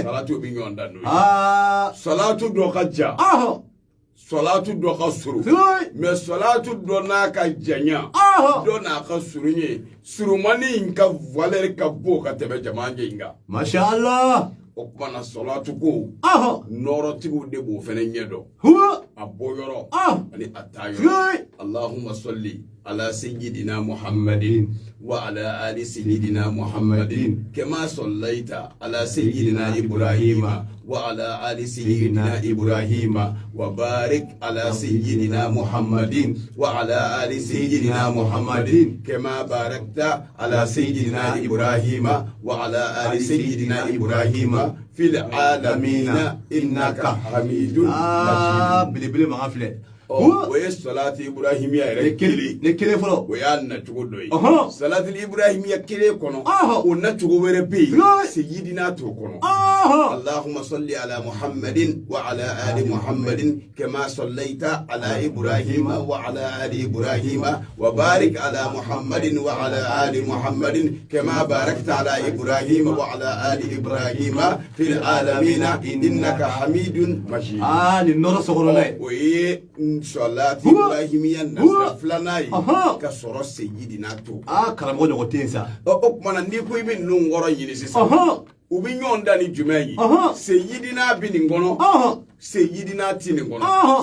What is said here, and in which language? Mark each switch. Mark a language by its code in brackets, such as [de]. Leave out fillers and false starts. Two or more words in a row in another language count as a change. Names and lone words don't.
[bm] salatu bi ɲɔgɔn dan n'o ye salatu dɔ ka ja salatu dɔ ka suru mais salatu dɔ n'a ka janya dɔ n'a ka suru ye surumani in ka valeur ka bon ka tɛmɛ jamaje in kan Mashallah. o kuma na salatu ko nɔrɔtigiw de b'o fɛnɛ ɲɛ dɔn a bɔ yɔrɔ ani a taa yɔrɔ [ar] اللهم صل على سيدنا محمد وعلى آل سيدنا محمد كما صليت على سيدنا إبراهيم وعلى آل سيدنا إبراهيم وبارك على سيدنا محمد وعلى آل سيدنا محمد كما باركت على سيدنا إبراهيم وعلى آل سيدنا إبراهيم في العالمين إنك حميد مجيد. [bm] Bilibili ma filɛ. o ye salati ibrahimiya yɛrɛ kelen ne kelen fɔlɔ o y'a nacogo dɔ ye salati ibrahimiya kelen kɔnɔ o nacogo wɛrɛ bɛ yen seyidina t'o kɔnɔ [ar] اللهم صل على محمد وعلى آل محمد كما صليت على إبراهيم وعلى آل إبراهيم وبارك على محمد وعلى آل محمد كما باركت على إبراهيم وعلى آل إبراهيم في العالمين إنك حميد مجيد [bm] ni nɔrɔ sɔgɔlɔ la ye o ye salati ibrahimiya nasira filanan ye ka sɔrɔ seyidina to karamɔgɔ ɲɔgɔn tɛ yen sa o kumana n'i ko i bɛ ninnu kɔrɔ ɲini sisan u bɛ ɲɔgɔn da ni jumɛn ye seyidina bɛ nin kɔnɔ seyidina ti nin kɔnɔ